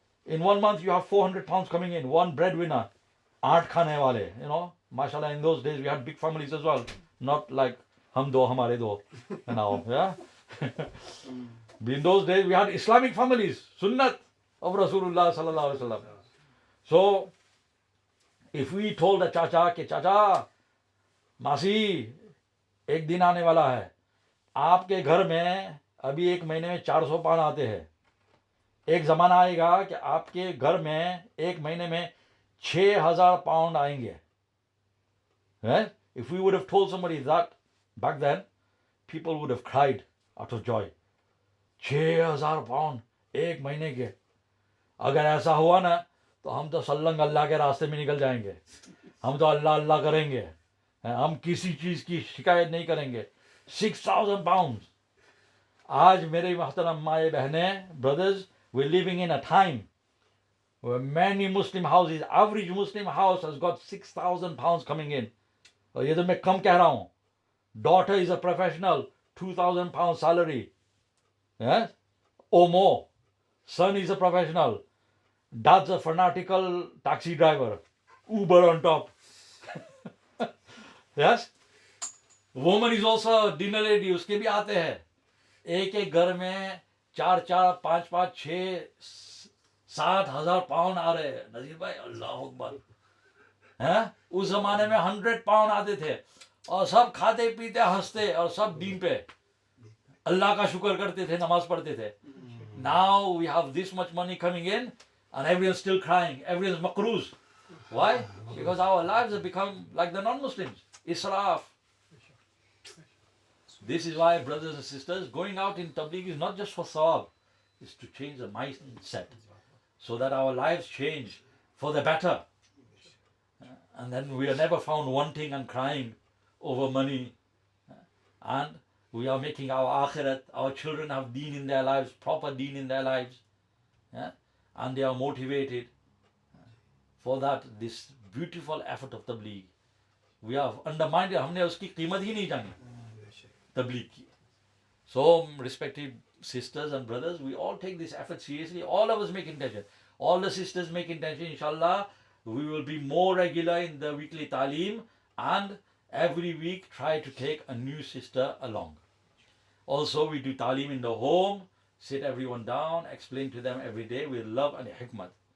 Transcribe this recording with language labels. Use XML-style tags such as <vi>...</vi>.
<en>In 1 month you have 400 pounds coming in, one breadwinner, 8 khane wale, Mashallah, in those days we had big families as well, not like</en> <hi>hum do, hamare do,</hi> <en>now, yeah. In those days we had Islamic families, Sunnat of Rasulullah sallallahu alaihi wasallam. So, if we told the chacha</en> <hi>कि चाचा मासी एक दिन आने वाला है, आपके घर में अभी 1 महीने में 400 पाउंड आते हैं, एक जमाना आएगा कि आपके घर में 1 महीने में 6000 पाउंड आएंगे.</hi> <en>If we would have told somebody that back then, people would have cried out of joy.</en> <hi>6000 pound 1 महीने के. अगर ऐसा हुआ ना तो हम तो सल्लंग अल्लाह के रास्ते में निकल जाएंगे. हम तो अल्लाह अल्लाह करेंगे, हम किसी चीज की शिकायत नहीं करेंगे. 6000 पाउंड. आज मेरे मोहतरम माए बहने,</hi> <en>brothers, we're living in a time where many Muslim houses, average Muslim house has got 6000 pounds coming in.</en> <hi>और ये तो मैं कम कह रहा हूँ.</hi> <en>Daughter is a professional, 2000 pounds salary, yes, or more. Son is a professional. Dad's a fanatical taxi driver, Uber on top. Yes, woman is also a dinner lady.</en> <hi>उसके भी आते हैं. एक एक घर में 4-4, 5-5, 6-7 हजार पाउंड आ रहे हैं. नजीर भाई, अल्लाह अकबर. उस जमाने में 100 पाउंड आते थे और सब खाते पीते हंसते और सब दीन पे अल्लाह का शुक्र करते थे, नमाज पढ़ते थे.</hi> <en>Now we have this much money coming in and everyone's still crying, everyone's makroos. Why? Because our lives have become like the non-Muslims. Israf. This is why, brothers and sisters, going out in tabligh is not just for sawab. is to change the mindset so that our lives change for the better. And then we are never found wanting and crying over money. And we are making our akhirat, our children have deen in their lives, proper deen in their lives. And they are motivated. For that, this beautiful effort of tabligh, we have undermined it.</en> <hi>हमने उसकी कीमत ही नहीं जानी tabligh की.</hi> <en>So, respected sisters and brothers, we all take this effort seriously. All of us make intention. All the sisters make intention, inshallah. We will be more regular in the weekly talim, and every week try to take a new sister along. Also, we do talim in the home, sit everyone down, explain to them every day with love and hikmat.</en>